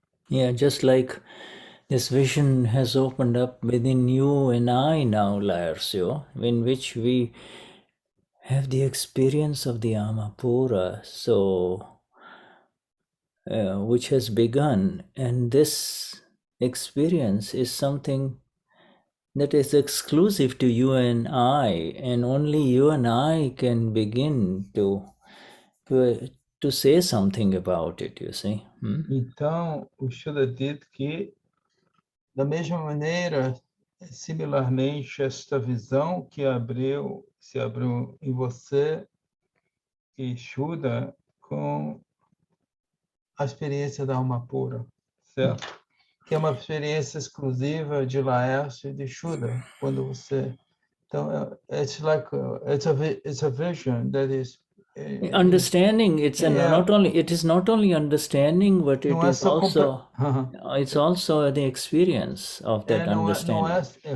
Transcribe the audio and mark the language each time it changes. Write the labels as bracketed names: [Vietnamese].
[English] Yeah, just like this vision has opened up within you and I now, Laersio, in which we have the experience of the Amapura, so which has begun, and this experience is something that is exclusive to you and I, and only you and I can begin to say something about it, you see. [Portuguese] Então, o Shuddha diz que, da mesma maneira, similarmente, esta visão que se abriu em você e Shuddha com a experiência da alma pura, certo? Que é uma experiência exclusiva de Laércio e de Shuddha, quando você... Então, [English] it's a vision that is... Understanding, it is not only understanding, but it is also it's also the experience of that understanding.